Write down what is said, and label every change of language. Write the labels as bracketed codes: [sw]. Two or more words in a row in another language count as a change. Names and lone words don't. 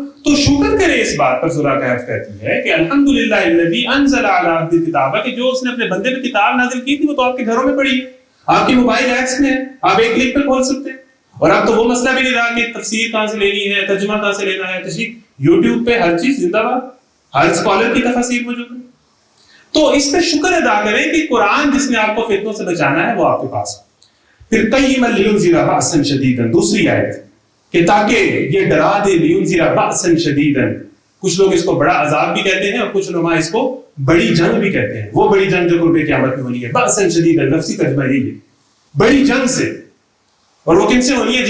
[ur] تو شکر کرے اس بات پر، سورہ کہف کہتی ہے کہ [ar] الحمدللہ الذی انزل علی عبدہ الکتاب، [ur] کہ جو اس نے اپنے بندے پہ کتاب نازل کی تھی وہ تو آپ کے گھروں میں پڑی ہے، آپ کے [en] mobile apps [ur] میں ہے، آپ ایک کلک پہ کھول سکتے ہیں، اور اب تو وہ مسئلہ بھی نہیں رہا کہ تفسیر کہاں سے لینی ہے، ترجمہ کہاں سے لینا ہے، تشریح یوٹیوب پہ ہر چیز زندہ باد، ہر اسکالر کی تفاسیر موجود ہے۔ تو اس پہ شکر ادا کریں کہ قرآن جس نے آپ کو فتنوں سے بچانا ہے وہ آپ کے پاس ہے۔ [ar] پھر قیما لینذر بأسا شدیدا، [ur] دوسری آیت کہ تاکہ یہ ڈرا دے، [ar] لینذر بأسا شدیدا، [ur] کچھ لوگ اس کو بڑا عذاب بھی کہتے ہیں اور کچھ علماء اس کو بڑی جنگ بھی کہتے ہیں، وہ بڑی جنگ جو قرب قیامت میں ہونی ہے، [ar] بأسا شدیدا [ur] لفظی ترجمہ یہی ہے، بڑی جنگ سے۔ اور وہ کن سے ہونی ہے؟